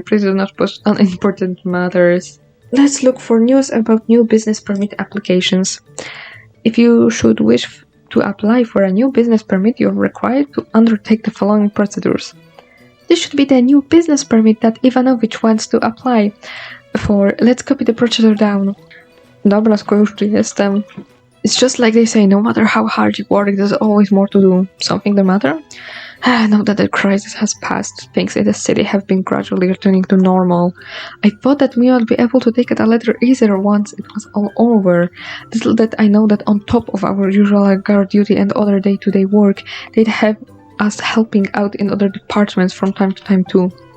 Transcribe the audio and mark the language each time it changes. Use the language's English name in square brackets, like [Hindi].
[English] Please do not post unimportant matters. Let's look for news about new business permit applications. If you should wish to apply for a new business permit, you're required to undertake the following procedures. This should be the new business permit that Ivanovich wants to apply for. Let's copy the procedure down. [Polish] Dobra, skoro już tu jestem. [English] It's just like they say, no matter how hard you work, there's always more to do. Something the matter? Now that the crisis has passed, things in the city have been gradually returning to normal. I thought that we would be able to take it a little easier once it was all over. Little that I know that on top of our usual guard duty and other day-to-day work, they'd have us helping out in other departments from time to time too.